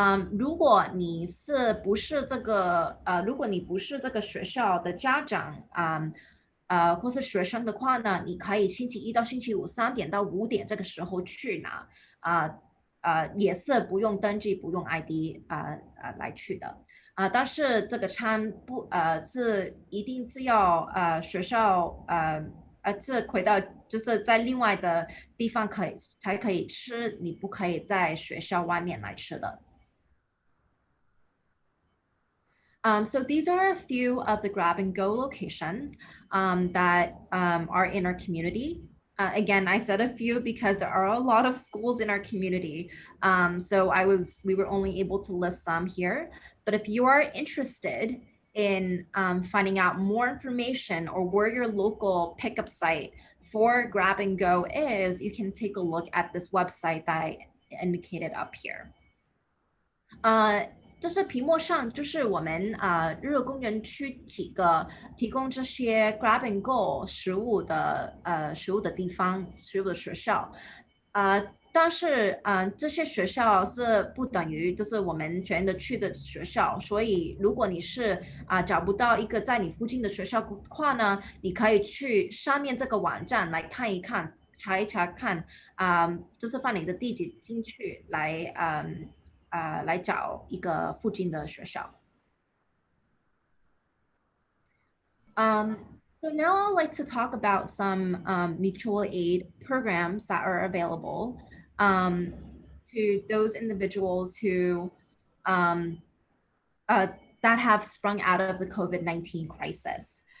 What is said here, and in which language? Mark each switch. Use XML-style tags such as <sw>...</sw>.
<zh>如果你不是这个学校的家长或是学生的话呢，你可以星期一到星期五3点到5点这个时候去拿，也是不用登记，不用 ID 来去的。但是这个餐是一定是要学校是回到就是在另外的地方才可以吃，你不可以在学校外面来吃的。</zh> <en>So these are a few of the Grab and Go locations that are in our community. Again, I said a few because there are a lot of schools in our community. So we were only able to list some here. But if you are interested in finding out more information or where your local pickup site for Grab and Go is, you can take a look at this website that I indicated up here.</en> <zh>这是屏幕上就是我们日落公园区几个提供这些 Grab and Go 食物的地方，食物的学校。但是这些学校是不等于就是我们全的去的学校，所以如果你是找不到一个在你附近的学校的话呢，你可以去上面这个网站来看一看，查一查看，就是放你的地址进去来找一个附近的学校。</zh> <en>So now I'd like to talk about some mutual aid programs that are available to those individuals who that have sprung out of the COVID-19 crisis.</en>